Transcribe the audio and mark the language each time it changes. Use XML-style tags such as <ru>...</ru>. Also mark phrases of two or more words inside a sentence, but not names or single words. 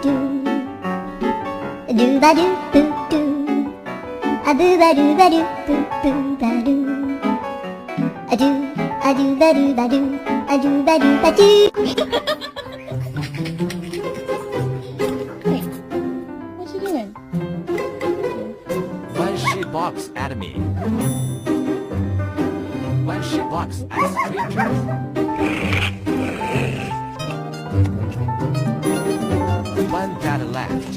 <en>do ba do boo do a boo ba do ba do boo boo ba do a do ba do ba do a do ba do ba do. Wait, what's he doing? When she barks at me. When she barks at strangers. When Dad laughed.</en>